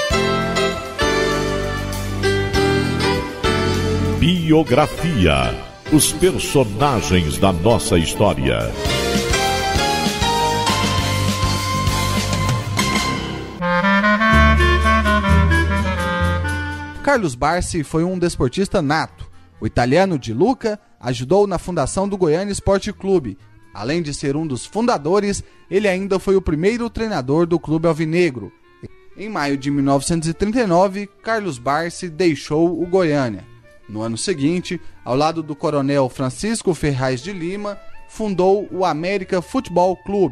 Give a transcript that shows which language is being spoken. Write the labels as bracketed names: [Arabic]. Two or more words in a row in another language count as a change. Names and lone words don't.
[Portuguese] Biografia. Os personagens da nossa história. Carlos Barsi foi um desportista nato. O italiano Di Luca ajudou na fundação do Goiânia Esporte Clube. Além de ser um dos fundadores, ele ainda foi o primeiro treinador do clube alvinegro. Em maio de 1939, Carlos Barsi deixou o Goiânia. No ano seguinte, ao lado do coronel Francisco Ferraz de Lima, fundou o América Futebol Clube.